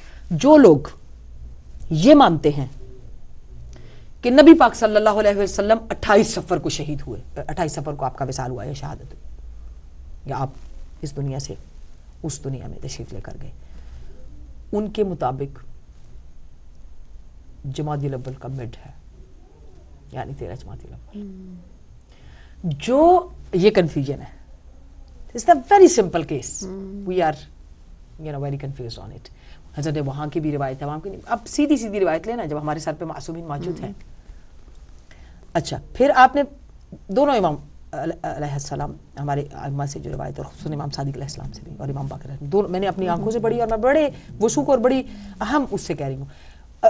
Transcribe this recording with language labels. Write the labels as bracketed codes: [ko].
[ur] جو لوگ یہ مانتے ہیں کہ نبی پاک صلی اللہ علیہ وسلم 28 صفر کو شہید ہوئے, 28 صفر کو آپ کا وصال ہوا یا شہادت ہوئی, یا آپ اس دنیا سے اس دنیا میں تشریف لے کر گئے, ان کے مطابق جمادی الاول کا مڈ ہے, یعنی 13 جمادی الاول. جو یہ کنفیوژن ہے, [en] it's a very simple case. We are very confused on it. [ur] حضرت وہاں کی بھی روایت ہے, وہاں کی نہیں. اب سیدھی روایت لینا جب ہمارے سر پہ معصومین موجود ہیں. اچھا, پھر آپ نے دونوں امام علیہ السلام ہمارے ائمہ سے جو روایت, اور خصوصاً امام صادق علیہ السلام سے بھی اور امام باقر, دونوں میں نے اپنی آنکھوں سے پڑھی اور میں بڑے وثوق اور بڑی اہم اس سے کہہ رہی ہوں.